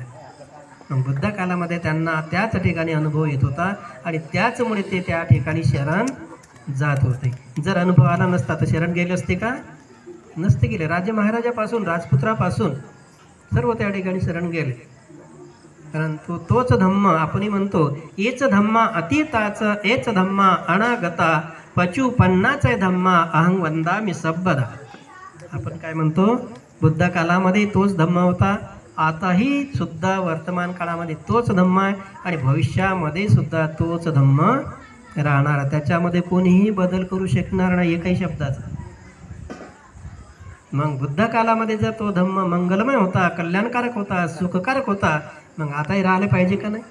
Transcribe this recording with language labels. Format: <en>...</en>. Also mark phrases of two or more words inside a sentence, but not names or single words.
<mr>मग बुद्ध कालामध्ये त्यांना त्याच ठिकाणी अनुभव येत होता आणि त्याचमुळे ते त्या ठिकाणी शरण जात होते. जर अनुभव आला नसता तर शरण गेले असते का? नसते गेले. राजे महाराजापासून, राजपुत्रापासून सर्व त्या ठिकाणी शरण गेले. परंतु तोच धम्म आपण म्हणतो,</mr> <pi>एच धम्मा अतीताच, एच धम्मा अनागता, पचू पन्नाचे धम्मा अहं वंदामि सबदा.</pi> <mr>आपण काय म्हणतो? बुद्ध कालामध्ये तोच धम्म होता, आताही सुद्धा वर्तमान काळामध्ये तोच धम्म आहे आणि भविष्यामध्ये सुद्धा तोच धम्म राहणार, त्याच्यामध्ये कोणीही बदल करू शकणार नाही एकही शब्दाचा. मग बुद्ध कालामध्ये जर तो धम्म मंगलमय होता, कल्याणकारक होता, सुखकारक होता, मग आताही राहिले पाहिजे का नाही?</mr>